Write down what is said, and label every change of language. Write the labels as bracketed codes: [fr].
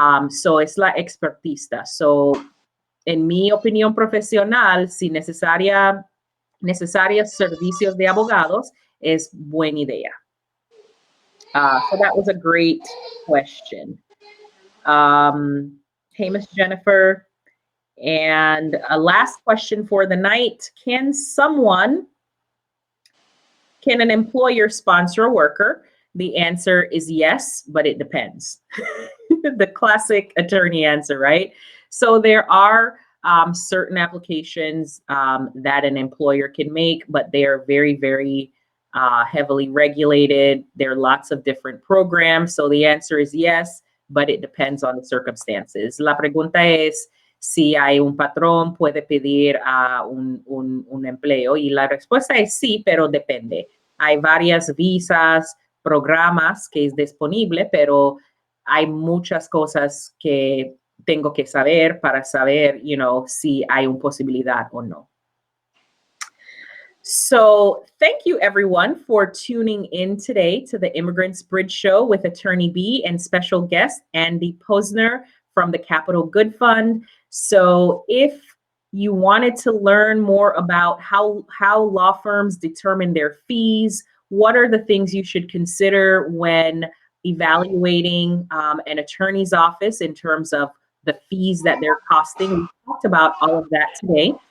[es] So, es la expertise. So, en mi opinión profesional, si necesarios servicios de abogados, es buena idea. [en] So that was a great question. Hey, Miss Jennifer. And a last question for the night. Can an employer sponsor a worker? The answer is yes, but it depends. The classic attorney answer, right? So there are certain applications that an employer can make, but they are very, very heavily regulated. There are lots of different programs. So the answer is yes, but it depends on the circumstances. [es] La pregunta es si hay un patrón, puede pedir un empleo. Y la respuesta es sí, pero depende. Hay varias visas, programas que es disponible, pero hay muchas cosas que tengo que saber para saber, si hay una posibilidad o no. [en] So thank you, everyone, for tuning in today to the Immigrants Bridge Show with Attorney B and special guest Andy Posner from the Capital Good Fund. So if you wanted to learn more about how law firms determine their fees, what are the things you should consider when evaluating an attorney's office in terms of the fees that they're costing, we talked about all of that today.